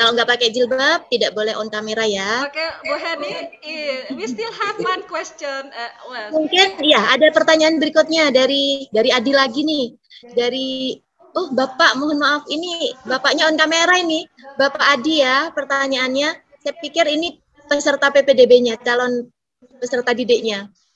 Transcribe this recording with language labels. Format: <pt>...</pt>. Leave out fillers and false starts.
<id>Kalau nggak pakai jilbab, tidak boleh on kamera ya. Oke, Bu Heni,</id> <en>we still have one question.</en> <id>Mungkin ya ada pertanyaan berikutnya dari Adi lagi nih. Oh Bapak, mohon maaf, ini Bapaknya on kamera ini. Bapak Adi ya, pertanyaannya. Saya pikir ini peserta PPDB-nya, calon peserta didiknya.</id>